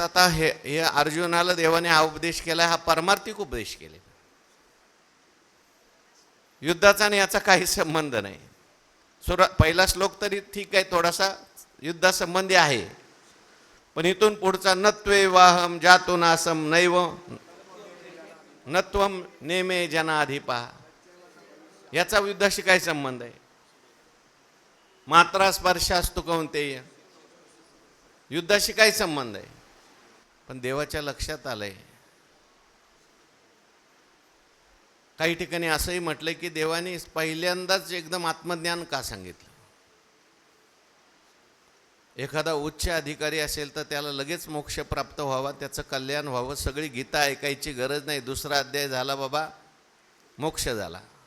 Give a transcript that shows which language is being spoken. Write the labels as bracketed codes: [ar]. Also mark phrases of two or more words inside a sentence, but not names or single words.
[mr] आता हे अर्जुनाला देवाने हा उपदेश केला, हा परमार्थिक उपदेश केले. युद्धाचा आणि याचा काही संबंध नाही. पहिला श्लोक तरी ठीक आहे, थोडासा युद्धासंबंधी आहे, पण इथून पुढचा [sa] नत्वे वाहम जातो नासम नैव नत्वम नेमे जनाधिपा, [mr] याचा युद्धाशी काय संबंध आहे? [sa] मात्रा स्पर्शास्तु कौंतेय, [mr] युद्धाशी काय संबंध आहे? पण देवाच्या लक्षात आलंय, काही ठिकाणी असंही म्हटलंय की देवाने पहिल्यांदाच एकदम आत्मज्ञान का सांगितलं? एखादा उच्च अधिकारी असेल तर त्याला लगेच मोक्ष प्राप्त व्हावा, त्याचं कल्याण व्हावं, सगळी गीता ऐकायची गरज नाही, दुसरा अध्याय झाला बाबा मोक्ष झाला.